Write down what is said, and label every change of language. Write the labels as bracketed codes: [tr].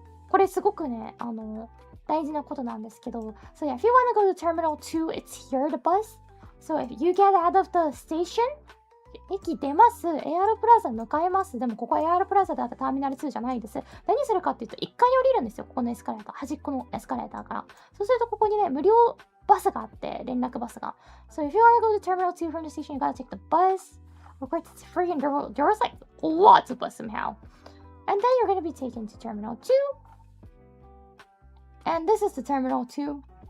[ja] これすごくね、大事なことなんですけど、 [en] So yeah, if you wanna go to Terminal 2, it's here, the bus. So if you get out of the station, [ja] 駅出ます。 AR プラザ向かいます。でもここは AR プラザであってターミナル2じゃないです。何するかっていうと、1階降りるんですよ。ここのエスカレーター。端っこのエスカレーターから。そうするとここにね、無料バスがあって、連絡バスが。 [en] So if you wanna go to Terminal 2 from the station, you gotta take the bus. Of course, it's free and there was like lots of bus somehow. And then you're gonna be taken to Terminal 2. And this is the Terminal 2.